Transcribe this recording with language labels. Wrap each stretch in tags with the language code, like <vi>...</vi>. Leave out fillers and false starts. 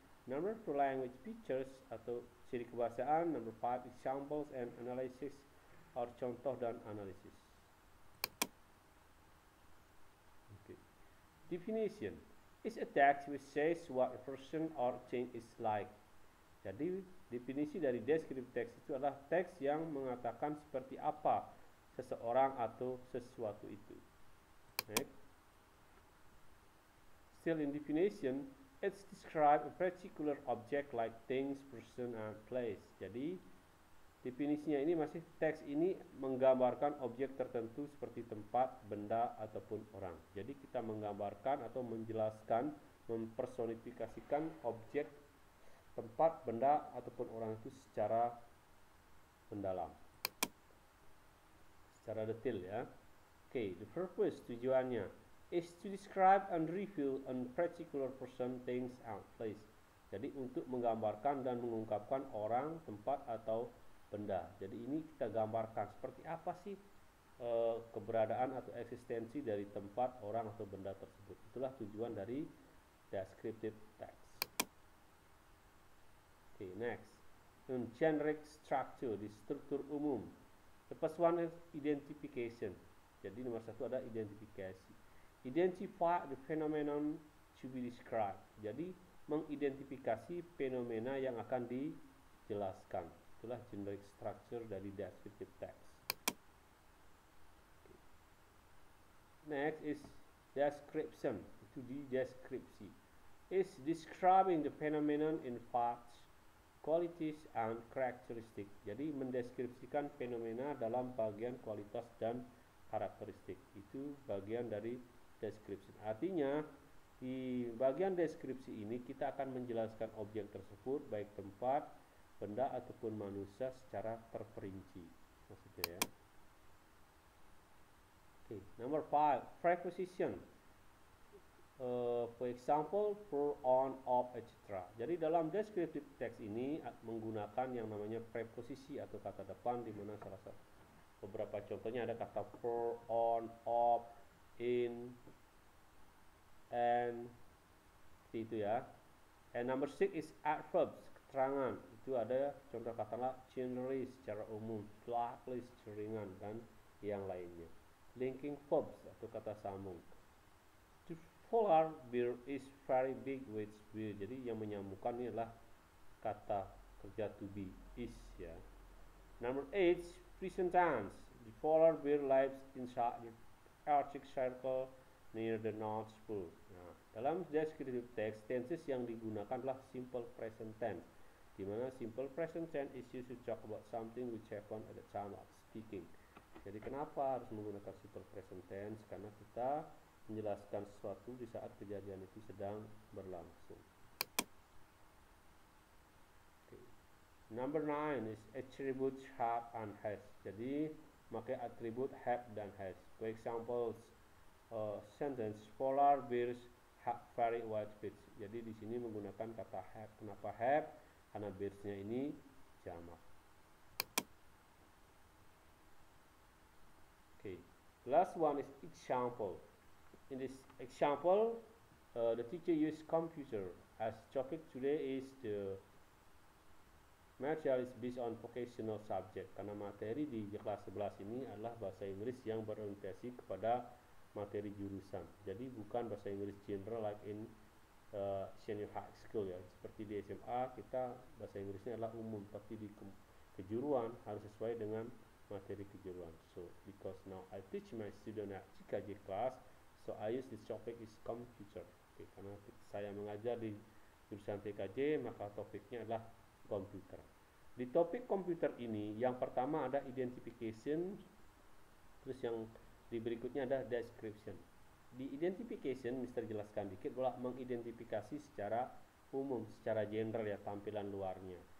<en>Number two, language features</en> <id>atau ciri kebahasaan.</id> <en>Number five, examples and analysis or</en> <id>contoh dan analisis.</id> <en>Okay. Definition is a text which says what a person or thing is like.</en> <id>Jadi definisi dari descriptive text itu adalah teks yang mengatakan seperti apa seseorang atau sesuatu itu.</id> <en>Next. Still in definition, it's describe a particular object like things, person, and place.</en> <id>Jadi definisinya ini masih teks ini menggambarkan objek tertentu seperti tempat, benda, ataupun orang. Jadi kita menggambarkan atau menjelaskan, mempersonifikasikan objek, tempat, benda, ataupun orang itu secara mendalam, secara detail ya.</id> <en>Okay, the purpose,</en> <id>tujuannya</id> <en>is to describe and reveal a particular person, things, and place.</en> <id>Jadi untuk menggambarkan dan mengungkapkan orang, tempat, atau benda. Jadi ini kita gambarkan seperti apa sih keberadaan atau eksistensi dari tempat, orang, atau benda tersebut. Itulah tujuan dari descriptive text.</id> <en>Okay, next. Generic structure,</en> <id>di struktur umum.</id> <en>The first one is identification.</en> <id>Jadi nomor satu ada identifikasi.</id> <en>Identify the phenomenon to be described.</en> <id>Jadi mengidentifikasi fenomena yang akan dijelaskan. Itulah generic structure dari descriptive text.</id> <en>Next is description.</en> <id>Itu di deskripsi.</id> <en>Is describing the phenomenon in facts, qualities, and characteristic.</en> <id>Jadi mendeskripsikan fenomena dalam bagian kualitas dan karakteristik. Itu bagian dari description. Artinya di bagian deskripsi ini kita akan menjelaskan objek tersebut, baik tempat, benda, ataupun manusia secara terperinci maksudnya ya.</id> <en>Okay, number 5, preposition. For example, for, on, of, etc.</en> <id>Jadi dalam descriptive text ini menggunakan yang namanya preposisi atau kata depan, di mana salah satu beberapa contohnya ada kata for, on, of, in, and seperti itu ya.</id> <en>And number 6 is adverbs, keterangan.</en> <id>Itu ada contoh katalah generally, secara umum, slightly, ringan, dan yang lainnya. Linking verbs atau kata sambung.</id> <en>The polar bear is very big with bear.</en> <id>Jadi yang menyambungkan ini adalah kata kerja to be, is ya.</id> <en>Number 8, present tense. The polar bear lives inside the Arctic Circle near the North Pole.</en> <id>Nah, dalam descriptive text, tenses yang digunakan adalah simple present tense, di mana</id> <en>simple present tense is used to talk about something which happened at the time of speaking.</en> <id>Jadi kenapa harus menggunakan simple present tense? Karena kita menjelaskan sesuatu di saat kejadian itu sedang berlangsung.</id> <en>Okay. Number 9 is attribute have and has.</en> <id>Jadi pakai atribut have dan has.</id> <en>For example, sentence polar bears have very white feet.</en> <id>Jadi di sini menggunakan kata have. Kenapa have? Karena bears-nya ini jamak.</id> <en>Okay. Last one is example. In this example, the teacher used computer as topic. Today is the material is based on vocational subject.</en> <id>Karena materi di kelas 11 ini adalah bahasa Inggris yang berorientasi kepada materi jurusan. Jadi bukan bahasa Inggris general</id> <en>like in senior high school</en> <id>ya. Seperti di SMA kita bahasa Inggrisnya adalah umum, tapi di kejuruan harus sesuai dengan materi kejuruan.</id> <en>So because now I teach my student at CKJ class, so I use this topic is computer.</en> <id>Okay, karena saya mengajar di jurusan TKJ, maka topiknya adalah komputer. Di topik komputer ini, yang pertama ada identification, terus yang di berikutnya ada description. Di identification, Mister jelaskan dikit bahwa mengidentifikasi secara umum, secara general ya tampilan luarnya.</id>